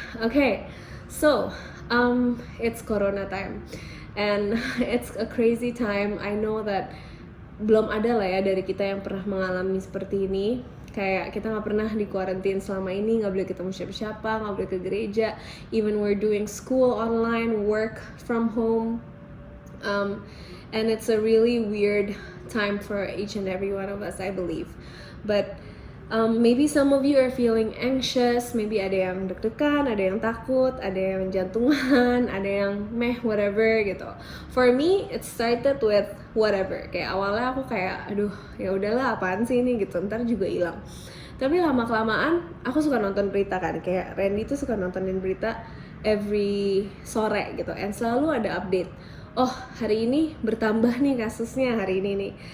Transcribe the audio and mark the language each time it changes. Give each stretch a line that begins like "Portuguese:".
English: Okay, so it's Corona time, and it's a crazy time. I know that
Indonesian: belum ada lah ya dari kita yang pernah mengalami seperti ini. Kayak kita nggak pernah di quarantine selama ini, nggak boleh ketemu siapa-siapa, nggak boleh ke gereja.
English: Even we're doing school online, work from home, and it's a really weird time for each and every one of us, I believe. But maybe some of you are feeling anxious, maybe
Indonesian: ada yang deg-degan, ada yang takut, ada yang jantungan, ada yang whatever gitu.
English: For me, it started with whatever.
Indonesian: Kayak awalnya aku kayak, aduh ya udahlah apaan sih ini gitu, ntar juga hilang. Tapi lama-kelamaan aku suka nonton berita kan, kayak Randy tuh suka nontonin berita every sore gitu, and selalu ada update. Oh hari ini bertambah nih kasusnya hari ini nih.